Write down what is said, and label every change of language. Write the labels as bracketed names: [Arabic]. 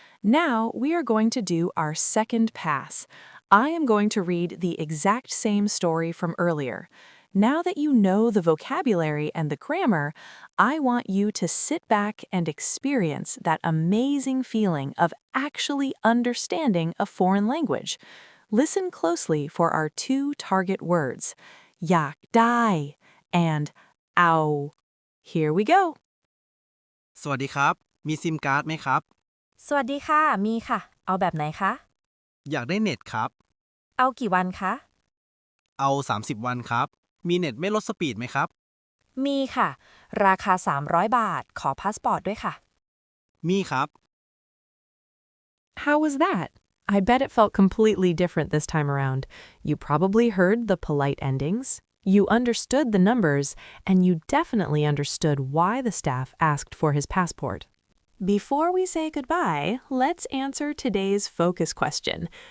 [English] Now we are going to do our second pass. I am going to read the exact same story from earlier. Now that you know the vocabulary and the grammar, I want you to sit back and experience that amazing feeling of actually understanding a foreign language. Listen closely for our two target words. อยากได้ and เอา Here we go. [Thai] สวัสดีครับ มีซิมการ์ดไหมครับ สวัสดีค่ะ มีค่ะ เอาแบบไหนคะ อยากได้เน็ตครับ เอากี่วันคะ เอา30วันครับ มีเน็ตไม่ลดสปีดไหมครับ มีค่ะ ราคา300 บาท ขอพาสปอร์ตด้วยค่ะ มีครับ [English] How was that? I bet it felt completely different this time around. You probably heard the polite endings. You understood the numbers, and you definitely understood why the staff asked for his passport. Before we say goodbye, let's answer today's focus question.